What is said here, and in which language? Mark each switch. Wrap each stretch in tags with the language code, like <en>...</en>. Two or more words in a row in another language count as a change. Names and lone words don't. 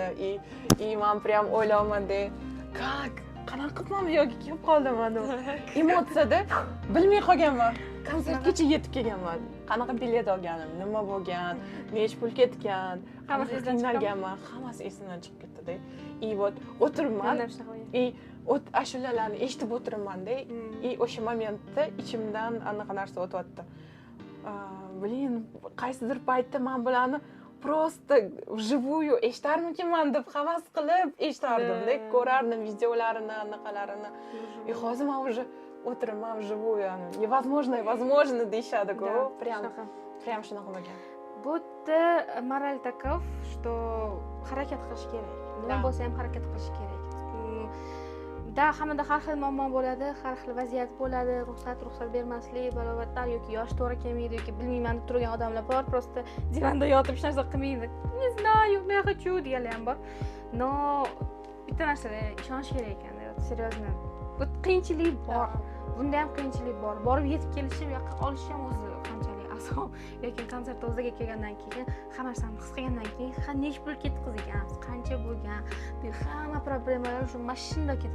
<uz>И men прям o'ylayapman-da, qanaqa qilibman yoki kelib qoldimman deb. Emotsiyada bilmay qolganman. Konsertgacha yetib kelganman. Qanaqa bilet olganim, nima bo'lgan, nech pul ketgan, Hammasi esdan qiynalganman, hammasi esimdan chiqib ketdi-da. И вот o'tiribman. И ashulalarni eshitib o'tiribman-da. И o'sha momentda ichimdan anaqa narsa o'tyapti. Блин, qaysidir paytda men bularni</uz> <ru>просто вживую</ru> <uz>eshitarmikinman deb havas qilib eshitardim-da, ko'rardim videolarini, anaqalarini. И hozir men уже o'tiribman</uz> <ru>вживую, невозможно</ru> <uz>deyishadi-ku. Прям shunaqa bo'lgan. Bu yerda moral takov, что harakat qilish kerak. Nima bo'lsa ham harakat qilish kerak. Hammada har xil muammo bo'ladi, har xil vaziyat bo'ladi, ruxsat bermaslik, balobatlar yoki yosh to'g'ri kelmaydi yoki bilmayman deb turgan odamlar bor, просто divanda yotib hech narsa qilmaydi.</uz> <ru>Не знаю, я хочу</ru> <uz>deganlar ham bor. No, bitta narsaga ishonish kerak ekan, серьезно. Bu qiyinchilik bor. Bunda ham qiyinchilik bor. Borib yetib kelishi, bu yoqqa olishi ham o'zi qanchalik azob. Lekin konsert o'ziga kelgandan keyin, hamma narsani his qilgandan keyin, nech pul ketqizgansiz, qancha bo'lgan, hamma problemalar shu mashinada ketadi.</uz>